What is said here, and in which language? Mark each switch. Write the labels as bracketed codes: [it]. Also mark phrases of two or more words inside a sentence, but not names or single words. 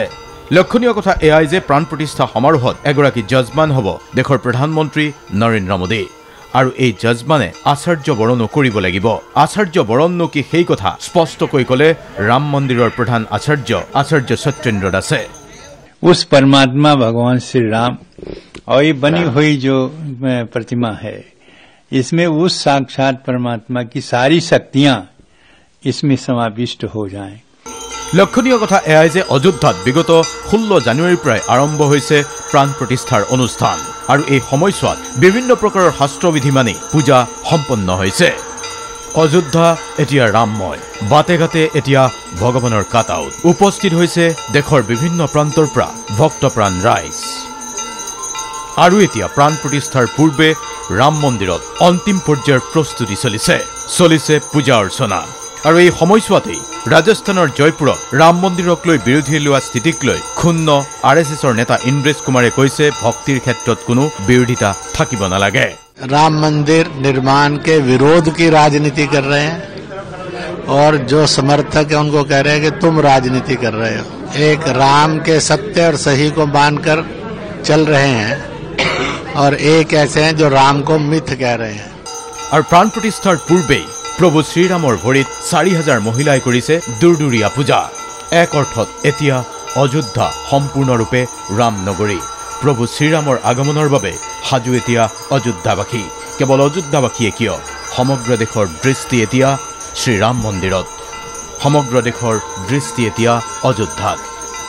[as] লক্ষণীয় কথা এয়াই যে প্ৰাণ প্ৰতিষ্ঠা সমাৰোহত এগৰাকী যজমান হ'ব দেশৰ প্ৰধানমন্ত্ৰী নৰেন্দ্ৰ মোদী। আৰু এই যজমানে আচাৰ্য বৰণো কৰিব লাগিব। আচাৰ্য বৰণনো কি সেই কথা স্পষ্টকৈ ক'লে ৰাম মন্দিৰৰ প্ৰধান আচাৰ্য সত্যেন্দ্ৰ দাসে। [hi] उस परमात्मा भगवान श्री राम और ये बनी हुई जो प्रतिमा है, इसमें उस साक्षात परमात्मा की सारी शक्तियां इसमें समाविष्ट हो जाएं। [as] লক্ষণীয় কথা এয়াই যে অযোধ্যাত বিগত 16 জানুৱাৰীৰ পৰাই আৰম্ভ হৈছে প্ৰাণ প্ৰতিষ্ঠাৰ অনুষ্ঠান আৰু এই সময়ছোৱাত বিভিন্ন প্ৰকাৰৰ শাস্ত্ৰবিধি মানি পূজা সম্পন্ন হৈছে। অযোধ্যা এতিয়া ৰামময়। বাটে ঘাটে এতিয়া ভগৱানৰ কাটাউট। উপস্থিত হৈছে দেশৰ বিভিন্ন প্ৰান্তৰ পৰা ভক্তপ্ৰাণ ৰাইজ। আৰু এতিয়া প্ৰাণ প্ৰতিষ্ঠাৰ পূৰ্বে ৰাম মন্দিৰত অন্তিম পৰ্যায়ৰ প্ৰস্তুতি চলিছে পূজা অৰ্চনা। আৰু এই সময়ছোৱাতেই ৰাজস্থানৰ জয়পুৰত ৰাম মন্দিৰক লৈ বিৰোধীয়ে লোৱা স্থিতিক লৈ ক্ষুণ্ণ RSSৰ নেতা ইন্দ্ৰেশ কুমাৰে কৈছে ভক্তিৰ ক্ষেত্ৰত কোনো বিৰোধিতা থাকিব নালাগে। [hi] राम मंदिर निर्माण के विरोध की राजनीति कर रहे हैं और जो समर्थक है उनको कह रहे हैं कि तुम राजनीति कर रहे हो। एक राम के सत्य और सही को मानकर चल रहे हैं और एक ऐसे हैं जो राम को मिथ कह रहे हैं। [as] আৰু প্ৰাণ প্ৰতিষ্ঠাৰ পূৰ্বে প্ৰভু শ্ৰীৰামৰ ভৰিত 4000 মহিলাই কৰিছে দুৰদুৰীয়া পূজা। এক অৰ্থত এতিয়া অযোধ্যা সম্পূৰ্ণৰূপে ৰাম নগৰী। প্ৰভু শ্ৰীৰামৰ আগমনৰ বাবে সাজু এতিয়া অযোধ্যাবাসী। কেৱল অযোধ্যাবাসীয়ে কিয়, সমগ্ৰ দেশৰ দৃষ্টি এতিয়া শ্ৰীৰাম মন্দিৰত, সমগ্ৰ দেশৰ দৃষ্টি এতিয়া অযোধ্যাত।